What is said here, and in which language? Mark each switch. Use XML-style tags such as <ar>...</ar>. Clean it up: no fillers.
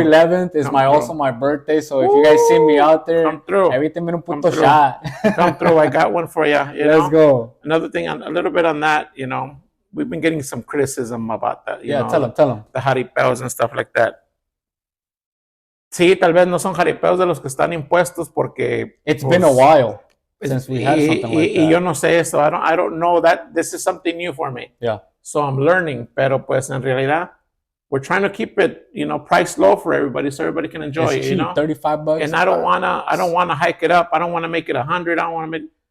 <en>through. 11th is also my birthday. So if you guys see me out there, come through. Everything in a puto shot. Come through. I got one for you. Let's go. Another thing, a little bit on that. We've been getting some criticism about that. Tell them. The jaripeos and stuff like that.</en> <es>Sí, tal vez no son jaripeos de los que están impuestos porque</es> <en>it's been a while since we had something like that.</en> <es>Y yo no sé eso.</es> <en>I don't know that. This is something new for me. Yeah. So I'm learning,</en> <es>pero pues en realidad</es> <en>we're trying to keep it, priced low for everybody so everybody can enjoy it's it, cheap, $35. And I don't wanna hike it up. I don't wanna make it 100. I don't wanna make.</en>